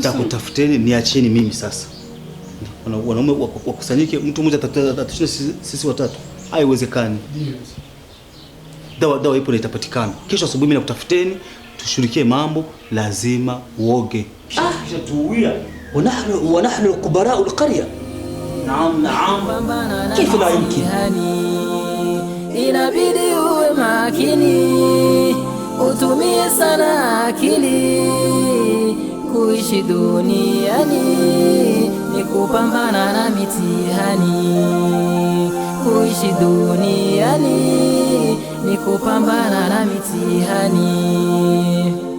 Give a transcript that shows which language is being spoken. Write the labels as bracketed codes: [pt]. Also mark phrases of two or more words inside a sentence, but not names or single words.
[sw] nitakutafuteni, niacheni mimi sasa. Wanaume wakusanyike, mtu mmoja atatushinda sisi watatu. Haiwezekani. Dawa ipo na itapatikana. Kesho asubuhi mimi nakutafuteni, tushirikie mambo, lazima uoge. Kisha tuuia. [ar] ونحن كبراء القرية. نعم كيف لا يمكن؟ [sw] inabidi uwe makini, utumie sana akili. Kuishi duniani ni kupambana na mitihani. Kuishi duniani ni kupambana na mitihani.